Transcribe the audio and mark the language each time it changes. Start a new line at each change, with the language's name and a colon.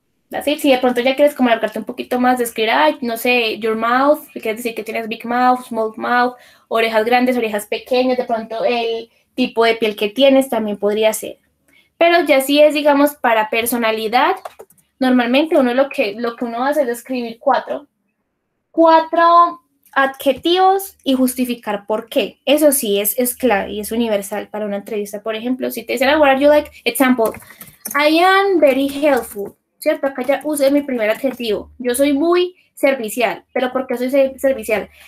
Spanish: Así, si de pronto ya quieres como alargarte un poquito más, describir, no sé,
English: your mouth,
Spanish: quieres decir que tienes
English: big mouth, small mouth,
Spanish: orejas grandes, orejas pequeñas, de pronto el tipo de piel que tienes también podría ser. Pero ya sí es, digamos, para personalidad, normalmente uno lo que uno hace es escribir cuatro adjetivos y justificar por qué. Eso sí es clave y es universal para una entrevista. Por ejemplo, si te dicen,
English: what are you like? Example, I am very helpful.
Spanish: ¿Cierto? Acá ya usé mi primer adjetivo. Yo soy muy servicial. ¿Pero por qué soy servicial?